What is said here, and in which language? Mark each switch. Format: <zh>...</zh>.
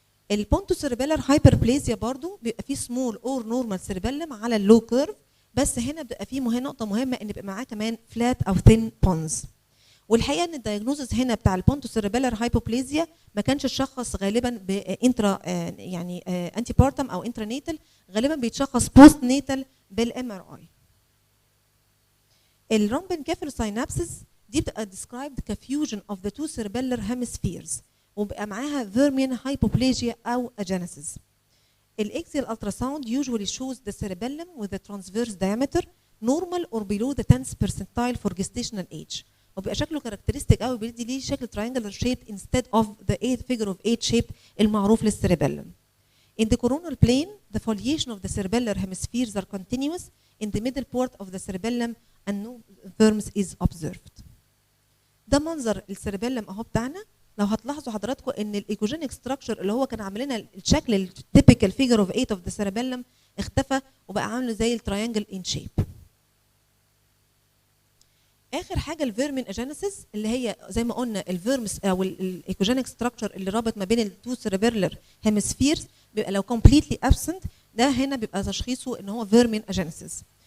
<ar>البونتو سيربيلر هايبربليزيا برضو بيبقى فيه سمول اور نورمال سيربيلم على اللو كيرف، بس هنا بيبقى فيه نقطه مهمه ان بيبقى معاه كمان فلات او ثين بونز. والحقيقه ان الدايجنوزس هنا بتاع البونتو سيربيلر هايبوبليزيا ما كانش الشخص غالبا بانترا يعني انتي بارتم او انترانيتال، غالبا بيتشخص بوست نيتال بالام ار اي. الرامبن كافل ساينابسيس دي بتبقى described كفيوجن of the two cerebellar hemispheres، وبقى معاها vermian hypoplasia او agenesis.</ar> <en>الاكسيال ultrasound usually shows the cerebellum with the transverse diameter normal or below the 10th percentile for gestational age، وبيبقى شكله characteristic قوي، بيدي ليه شكل triangular shape instead of the figure of 8 shape المعروف للسيربيلم. In the coronal plane, the foliation of the cerebellar hemispheres are continuous in the middle part of the cerebellum and no vermis is observed.</en> <ar>ده منظر السيربيلم اهو بتاعنا. لو هتلاحظوا حضراتكم ان الايكوجينيك ستراكشر اللي هو كان عامل لنا الشكل التيبيكال فيجر اوف 8 اوف ذا سيربيلم اختفى وبقى عامل زي التراينجل ان شيب. اخر حاجه الفيرمين اجينيسيس اللي هي زي ما قلنا الفيرمس او الايكوجينيك ستراكشر اللي رابط ما بين التو سيربيلر هيمسفيرز بيبقى لو كومبليتلي ابسنت ده هنا بيبقى تشخيصه ان هو فيرمين اجينيسيس.</ar>